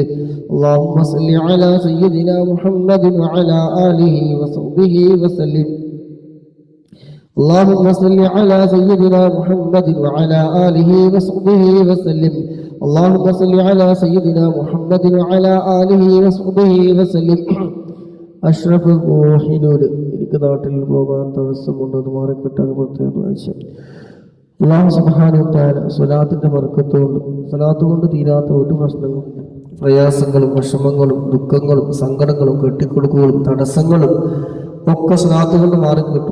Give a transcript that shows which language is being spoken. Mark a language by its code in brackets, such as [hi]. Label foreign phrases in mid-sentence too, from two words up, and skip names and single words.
[ar] اللهم صل على سيدنا محمد وعلى آله وصحبه وسلم. اللهم صل على سيدنا محمد وعلى آله وصحبه وسلم. اللهم صل على سيدنا محمد وعلى آله وصحبه وسلم. [ml] അഷ്റഫ് റൂഹിനോട് എനിക്ക് നാട്ടിൽ പോകാൻ തടസ്സമുണ്ടെന്ന് മാറിക്കിട്ടാൻ പ്രത്യേകം ആവശ്യം. [ar] الله سبحانه وتعالى [ml] സ്വലാത്തിന്റെ ബർക്കത്തുകൊണ്ട് സ്വലാത്ത് കൊണ്ട് തീരാത്ത ഒരു പ്രശ്നങ്ങളും പ്രയാസങ്ങളും വിഷമങ്ങളും ദുഃഖങ്ങളും സങ്കടങ്ങളും കെട്ടിക്കൊടുക്കുകളും തടസ്സങ്ങളും ഒക്കെ സ്വലാത്ത് കൊണ്ട് മാറിക്കിട്ടും.